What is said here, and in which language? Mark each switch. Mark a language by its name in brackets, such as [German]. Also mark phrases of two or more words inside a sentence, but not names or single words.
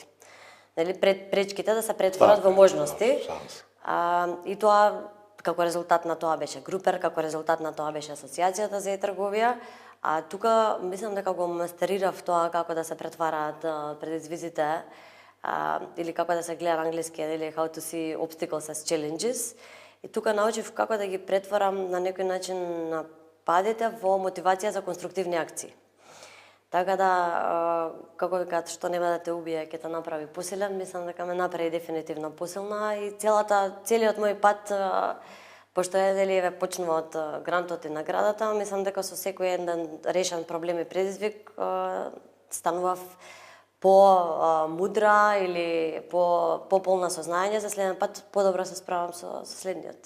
[Macedonian] Нели пречките да се претворат во можности. И тоа како резултат на тоа беше Групер, како резултат на тоа беше Асоциацијата за e-трговија. А тука мислам дека го мастерирав тоа како да се претвараат предизвиците или како да се гледа на англиски или [English] how to see obstacles as challenges. [Macedonian] И тука научив како да ги претворам на некој начин на падите во мотивација за конструктивни акции. Така да, како викаат, што нема да те убие, ќе те направи посилен, мислам дека ме направи дефинитивно посилна и целиот мој пат, пошто еве почнува од грантот и наградата, мислам дека со секој еден решен проблем и предизвик станував по-мудра или по-полна со знаење, за следен пат подобро се справам со следниот.